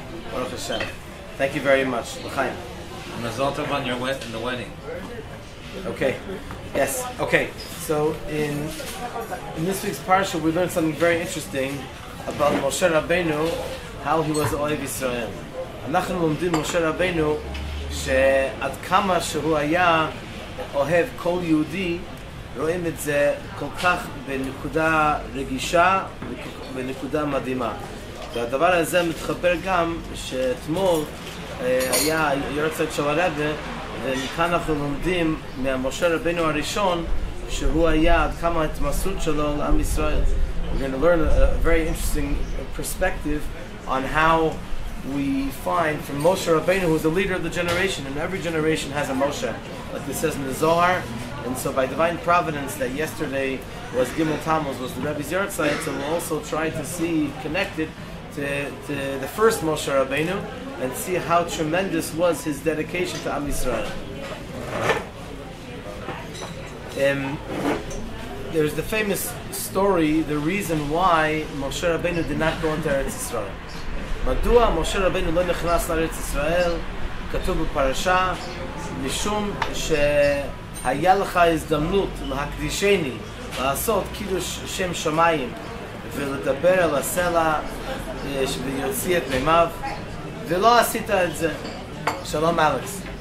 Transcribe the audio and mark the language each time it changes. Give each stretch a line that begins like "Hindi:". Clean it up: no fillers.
English: Baruch Hashem. Thank you very much. L'chaim. Mazal tov on your in the wedding. Okay. Yes. Okay. So in this week's parsha, we learned something very interesting about Moshe Rabbeinu, how he was Ohev Yisroel.
Hebrew: אנחנו לומדים משה רבנו שעד כמה שהוא היה אוהב כל יהודי, רואים את זה כל כך בנקודה רגישה ובנקודה מדהימה. והדבר הזה מתחבר גם שאתמול היה יורצייט של הרבי, ומכאן אנחנו לומדים מהמשה רבנו הראשון שהוא היה עד כמה ההתמסרות שלו לעם ישראל.
English: We're going to learn a very interesting perspective on how we find from Moshe Rabbeinu, who's the leader of the generation, and every generation has a Moshe, like it says in the Zohar. And so by divine providence that yesterday was Gimel Tammuz, was the Rebbe's Yahrzeit, so we'll also try to see connected to the first Moshe Rabbeinu and see how tremendous was his dedication to Am Yisrael. There's the famous story, the reason why Moshe Rabbeinu did not go into Eretz Yisrael.
Hebrew: מדוע משה רבנו לא נכנס לארץ ישראל? כתוב בפרשה, משום שהיה לך הזדמנות להקדישני, לעשות קידוש שם שמיים ולדבר על הסלע ויוציא את מימיו, ולא עשית את זה. שלום אלכס.